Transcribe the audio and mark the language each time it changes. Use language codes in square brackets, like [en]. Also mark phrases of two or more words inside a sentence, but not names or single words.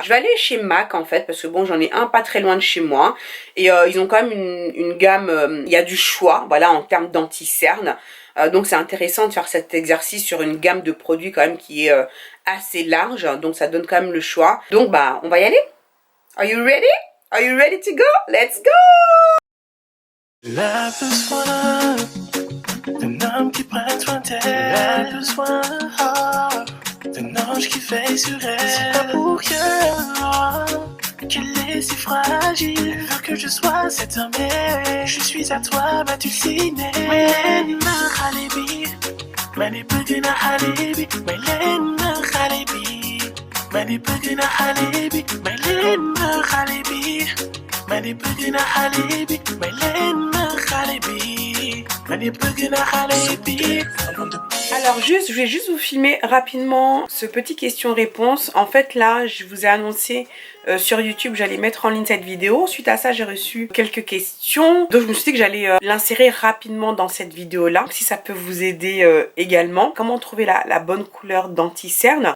[fr] Je vais aller chez MAC en fait, parce que bon, j'en ai un pas très loin de chez moi et ils ont quand même une gamme, il y a du choix, voilà, en termes d'anti-cerne. Donc c'est intéressant de faire cet exercice sur une gamme de produits quand même qui est assez large, donc ça donne quand même le choix. Donc bah on va y aller. [en] Are you ready? Are you ready to go? Let's go! [fr] La besoin d'un homme qui prenne soin d'elle. La besoin d'un ange qui veille sur elle. C'est pas pour rien qu'elle est si fragile. Elle veut que je sois cet homme. Je suis à toi, bah tu le ciné. Maylena Khalibi, Mani Bugina Khalibi, Maylena Khalibi, Mani Bugina Khalibi, Maylena Khalibi, Mani Bugina Khalibi, Maylena Khalibi, Mani Bugina Khalibi. Alors je vais juste vous filmer rapidement ce petit question-réponse. En fait là, je vous ai annoncé sur YouTube, j'allais mettre en ligne cette vidéo. Suite à ça, j'ai reçu quelques questions. Donc je me suis dit que j'allais l'insérer rapidement dans cette vidéo-là. Si ça peut vous aider également. Comment trouver la bonne couleur d'anti-cerne.